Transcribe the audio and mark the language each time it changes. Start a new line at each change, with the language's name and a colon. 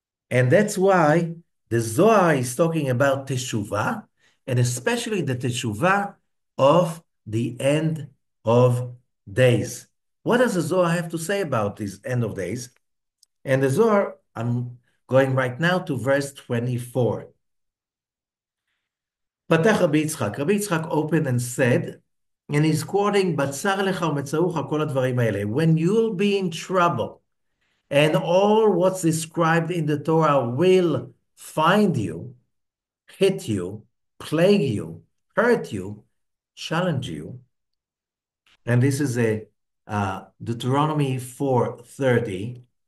English: And that's why the Zohar is talking about teshuvah, and especially the teshuvah of the end of days. What does the Zohar have to say about this end of days? And the Zohar, I'm going right now to verse 24.
Hebrew: פתח רבי יצחק.
English: רבי יצחק opened and said, and he's quoting,
Hebrew: בצר לך ומצאוך, כל הדברים האלה.
English: When you'll be in trouble, and all what's described in the Torah will find you, hit you, plague you, hurt you, challenge you. And this is a Deuteronomy 4:30.